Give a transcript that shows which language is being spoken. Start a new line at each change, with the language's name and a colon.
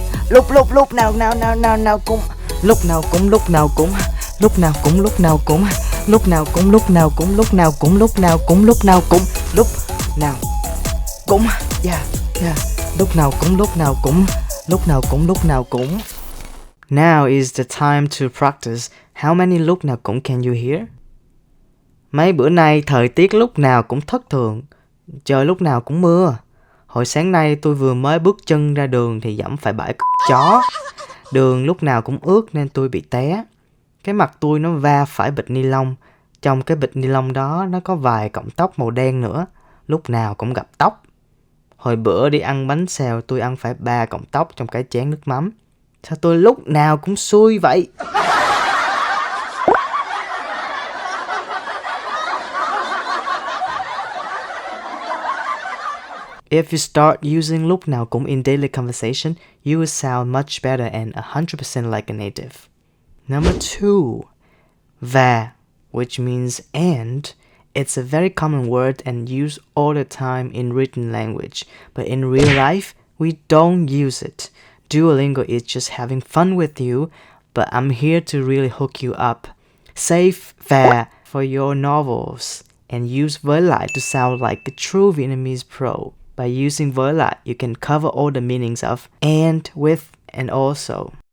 Vietnamese: Lúc nào cũng. Lúc nào cũng. Lúc nào cũng. Lúc nào cũng. Lúc nào cũng. Lúc nào cũng. Lúc nào cũng. Lúc nào cũng. Lúc nào cũng. Lúc nào cũng. Lúc nào cũng. Yeah. Lúc nào cũng. Lúc nào cũng. Lúc nào cũng. Lúc nào cũng.
English: Now is the time to practice. How many lúc nào cũng can you hear?
Vietnamese: Mấy bữa nay thời tiết lúc nào cũng thất thường. Trời lúc nào cũng mưa. Hồi sáng nay tôi vừa mới bước chân ra đường thì dẫm phải bãi chó. Đường lúc nào cũng ướt nên tôi bị té. Cái mặt tôi nó va phải bịch ni lông. Trong cái bịch ni lông đó nó có vài cọng tóc màu đen nữa. Lúc nào cũng gặp tóc. Hồi bữa đi ăn bánh xèo tôi ăn phải 3 cọng tóc trong cái chén nước mắm. Sao tôi lúc nào cũng xui vậy?
English: If you start using lúc nào cũng in daily conversation, you will sound much better and 100% like a native. Number 2. Và, which means and. It's a very common word and used all the time in written language, but in real life, we don't use it. Duolingo is just having fun with you, but I'm here to really hook you up. Save và for your novels and use với lại to sound like a true Vietnamese pro. By using với lại, you can cover all the meanings of and, with, and also.